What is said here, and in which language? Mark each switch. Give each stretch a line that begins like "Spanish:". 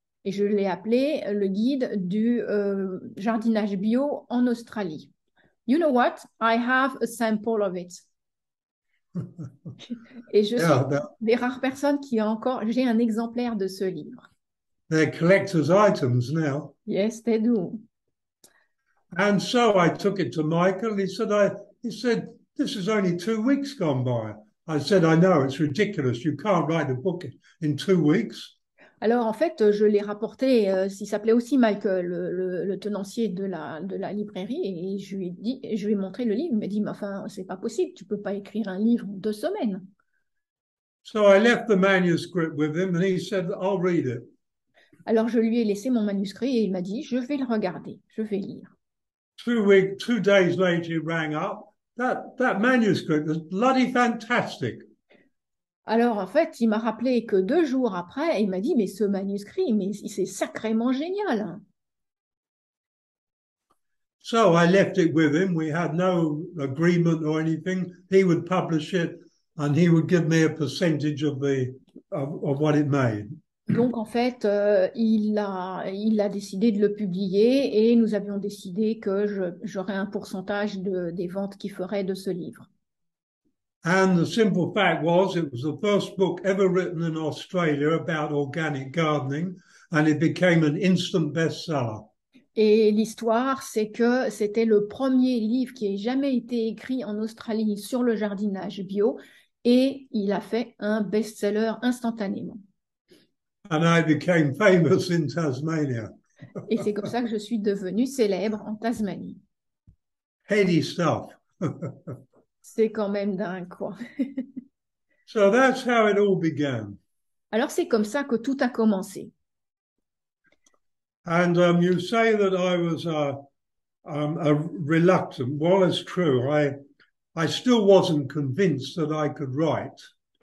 French: Et je l'ai appelé le guide du jardinage bio en Australie.
English: You know what? I have a sample of it.
French: Et je suis
English: Yeah,
French: des rares personnes qui a encore, j'ai un exemplaire de ce livre.
English: they're collector's items now. Yes, they do. And so I took it to Michael. He said, this is only 2 weeks gone by. I said, I know, it's ridiculous. You can't write a book in 2 weeks.
French: Alors, en fait, je l'ai rapporté, il s'appelait aussi Michael, le tenancier de la librairie, et je lui ai dit, je lui ai montré le livre. Il m'a dit, mais enfin, c'est pas possible, tu peux pas écrire un livre en 2 semaines.
English: So I left the manuscript with him and he said, I'll read it.
French: Alors, je lui ai laissé mon manuscrit et il m'a dit, je vais le regarder, je vais lire.
English: 2 days later, he rang up. That manuscript was bloody fantastic.
French: Alors, en fait, il m'a rappelé que 2 jours après, il m'a dit, mais ce manuscrit, mais c'est sacrément génial.
English: So I left it with him. We had no agreement or anything. He would publish it and he would give me a percentage of what it made.
French: Donc, en fait, il a décidé de le publier et nous avions décidé que j'aurais un pourcentage des ventes qu'il ferait de ce livre.
English: And the simple fact was, it was the first book ever written in Australia about organic gardening, and it became an instant bestseller.
French: Et l'histoire, c'est que c'était le premier livre qui ait jamais été écrit en Australie sur le jardinage bio et il a fait un best-seller instantanément.
English: And I became famous in Tasmania.
French: Et c'est comme ça que je suis devenue célèbre en Tasmanie.
English: Heady stuff.
French: C'est quand même dingue, quoi.
English: So that's how it all began.
French: Alors, c'est comme ça que tout a commencé.
English: And you say that I was a reluctant. Well, it's true. I still wasn't convinced that I could write.